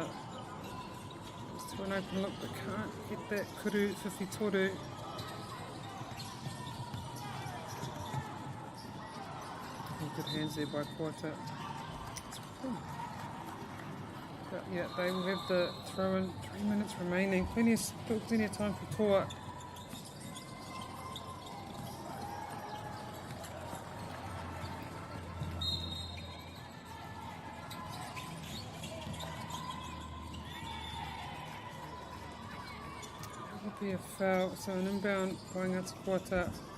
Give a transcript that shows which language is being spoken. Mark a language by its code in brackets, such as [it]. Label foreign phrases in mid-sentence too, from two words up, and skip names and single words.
[en] Just to an open look, but can't get that [mi] kuru whiwhi toru. [en] Good hands there by Kuata. But yeah, they will have the throw in, 3 minutes remaining. Plenty of time for Toa. Be a foul, so an inbound by Ngāti Kuata.